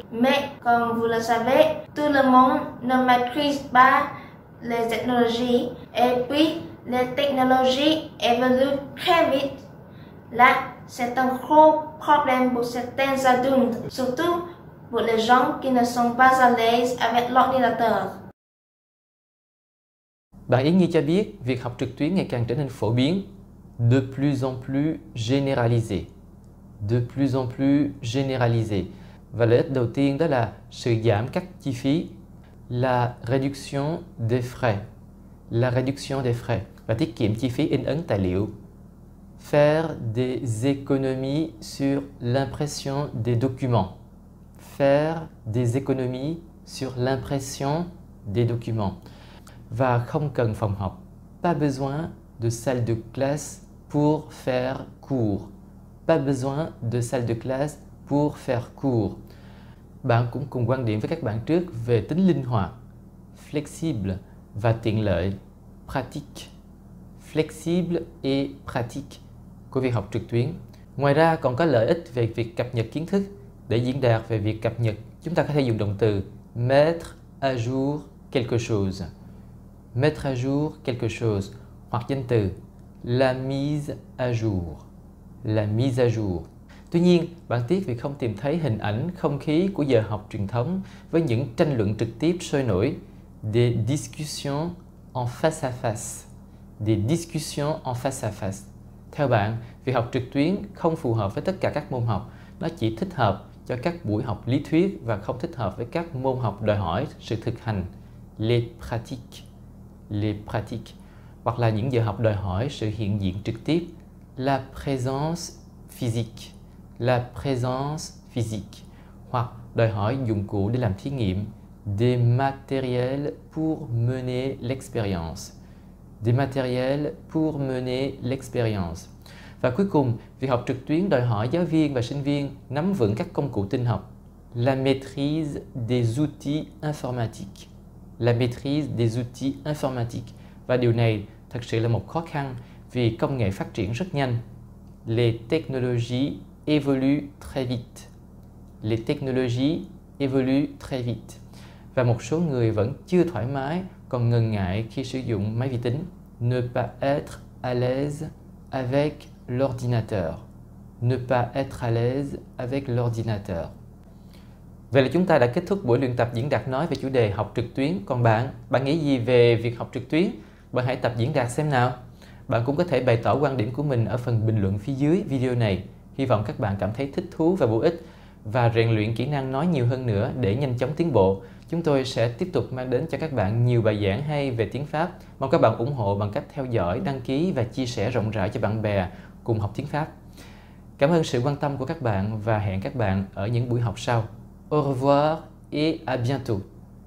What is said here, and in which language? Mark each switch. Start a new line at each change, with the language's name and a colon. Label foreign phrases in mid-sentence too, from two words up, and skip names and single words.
French: Mais comme vous le savez, tout le monde ne maîtrise pas les technologies et puis les technologies évoluent très vite. Là, c'est un gros problème pour certains adultes, surtout pour les gens qui ne sont pas à l'aise avec l'ordinateur.
Vietnamese: Bạn Yến Nhi cho biết việc học trực tuyến ngày càng trở nên phổ biến,
French: de plus en plus généralisé. De plus en plus généralisé.
Vietnamese: Và lợi ích đầu tiên đó là sự giảm các chi phí,
French: la réduction des frais. La réduction des frais
Vietnamese: và tiết kiệm chi phí in ấn tài liệu.
French: Faire des économies sur l'impression des documents. Faire des économies sur l'impression des documents.
Vietnamese: Và không cần phòng học.
French: Pas besoin de salle de classe pour faire cours. Pas besoin de salle de classe pour faire cours.
Vietnamese: Bạn cũng cùng quan điểm với các bạn trước về tính linh hoạt, flexible và tiện lợi,
French: pratique. Flexible et pratique
Vietnamese: của việc học trực tuyến. Ngoài ra còn có lợi ích về việc cập nhật kiến thức. Để diễn đạt về việc cập nhật, chúng ta có thể dùng động từ
French: mettre à jour quelque chose. Mettre à jour quelque chose
Vietnamese: hoặc danh từ
French: la mise à jour. La mise à jour.
Vietnamese: Tuy nhiên, bạn tiếc vì không tìm thấy hình ảnh, không khí của giờ học truyền thống với những tranh luận trực tiếp sôi nổi,
French: des discussions en face à face. Des discussions en face à face.
Vietnamese: Theo bạn, việc học trực tuyến không phù hợp với tất cả các môn học. Nó chỉ thích hợp cho các buổi học lý thuyết và không thích hợp với các môn học đòi hỏi sự thực hành,
French: les pratiques. Les pratiques.
Vietnamese: Hoặc là những giờ học đòi hỏi sự hiện diện trực tiếp,
French: la présence physique. La présence physique.
Vietnamese: Hoặc đòi hỏi dụng cụ để làm thí nghiệm,
French: des matériels pour mener l'expérience. Des matériels pour mener l'expérience.
Vietnamese: Và cuối cùng, việc học trực tuyến đòi hỏi giáo viên và sinh viên nắm vững các công cụ tin học,
French: la maîtrise des outils informatiques. La maîtrise des outils informatiques.
Vietnamese: Và điều này thật sự là một khó khăn vì công nghệ phát triển rất nhanh.
French: Les technologies évoluent très vite. Les technologies évoluent très vite.
Vietnamese: Và một số người vẫn chưa thoải mái, còn ngần ngại khi sử dụng máy vi tính.
French: Ne pas être à l'aise avec l'ordinateur. Ne pas être à l'aise avec l'ordinateur.
Vietnamese: Vậy là chúng ta đã kết thúc buổi luyện tập diễn đạt nói về chủ đề học trực tuyến. Còn bạn nghĩ gì về việc học trực tuyến? Bạn hãy tập diễn đạt xem nào. Bạn cũng có thể bày tỏ quan điểm của mình ở phần bình luận phía dưới video này. Hy vọng các bạn cảm thấy thích thú và bổ ích và rèn luyện kỹ năng nói nhiều hơn nữa để nhanh chóng tiến bộ. Chúng tôi sẽ tiếp tục mang đến cho các bạn nhiều bài giảng hay về tiếng Pháp. Mong các bạn ủng hộ bằng cách theo dõi, đăng ký và chia sẻ rộng rãi cho bạn bè cùng học tiếng Pháp. Cảm ơn sự quan tâm của các bạn và hẹn các bạn ở những buổi học sau.
French: Au revoir et à bientôt.